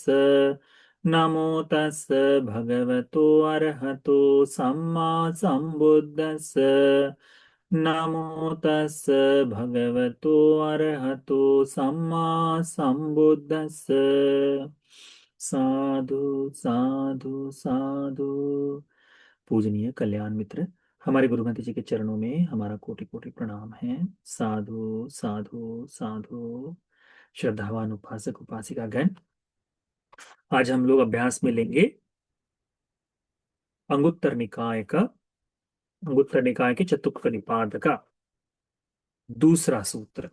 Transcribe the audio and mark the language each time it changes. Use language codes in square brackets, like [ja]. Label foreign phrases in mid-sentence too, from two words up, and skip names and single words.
[pi] नमो तस् भगवतो अरहतो सम्मा सम्बुद्धस्स। नमो तस् भगवतो अरहतो सम्मा सम्बुद्धस्स। साधु साधु साधु। [hi] पूजनीय कल्याण मित्र, हमारे गुरु महाराज जी के चरणों में हमारा कोटि कोटि प्रणाम है। [pi] साधु साधु साधु। [hi] श्रद्धावान उपासक उपासिका गण, आज हम लोग अभ्यास में लेंगे अंगुत्तर निकाय का, अंगुत्तर निकाय के चतुक्क निपात का दूसरा सूत्र।